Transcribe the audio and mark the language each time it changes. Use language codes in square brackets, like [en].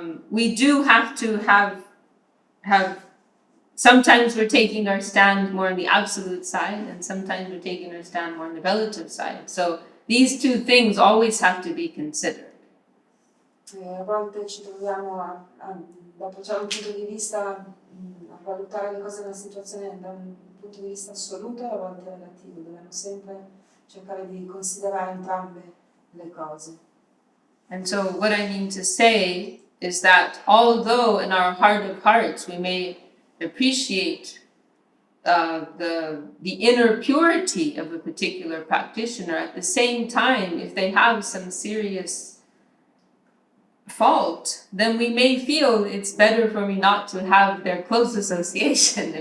[en] We do have to have sometimes we're taking our stand more on the absolute side, and sometimes we're taking our stand more on the relative side. So these two things always have to be considered. [it] A volte ci troviamo da approcciare un punto di vista, a valutare le cose nella situazione da un punto di vista assoluto e a volte relativo. Dobbiamo sempre cercare di considerare entrambe le cose. [en] And so what I mean to say is that although in our heart of hearts we may appreciate the inner purity of a particular practitioner, at the same time, if they have some serious fault, then we may feel it's better for me not to have their close association.